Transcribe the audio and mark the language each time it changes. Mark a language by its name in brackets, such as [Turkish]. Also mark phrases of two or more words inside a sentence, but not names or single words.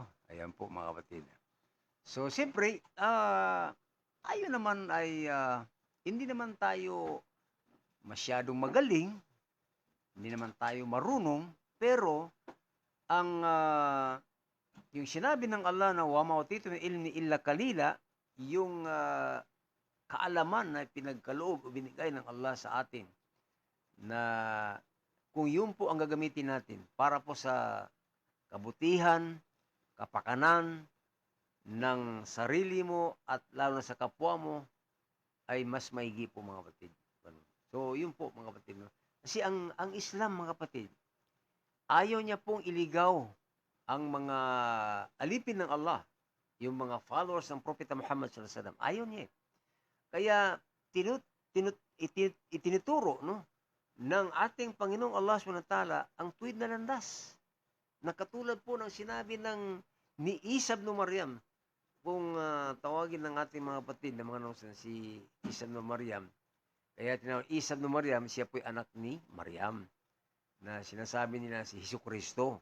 [Filipino] Ayan po mga kapatid. So, siyempre, tayo naman ay hindi naman tayo masyadong magaling, hindi naman tayo marunong Pero, ang yung sinabi ng Allah na [Arabic] وما أوتيت من علم إلا قليلا, [Filipino] yung kaalaman na pinagkaloob o binigay ng Allah sa atin na kung yun po ang gagamitin natin para po sa kabutihan, kapakanan ng sarili mo at lalo na sa kapwa mo, ay mas maigi po mga kapatid. So, yun po mga kapatid. No? Kasi ang Islam mga kapatid, ayaw niya pong iligaw ang mga alipin ng Allah, yung mga followers ng Propeta Muhammad [Arabic] صلى الله عليه وسلم. [Filipino] Ayaw niya. Kaya itinuturo no, ng ating Panginoong [Arabic] الله سبحانه وتعالى [Filipino] ang tuwid na landas. Na katulad po ng sinabi ni Isa ibn Maryam, kung tawagin ng ating mga kapatid na mga nonsen, si Isa ibn Maryam. Kaya tinawag Isa ibn Maryam, siya po'y anak ni Maryam na sinasabi nila si Jesucristo.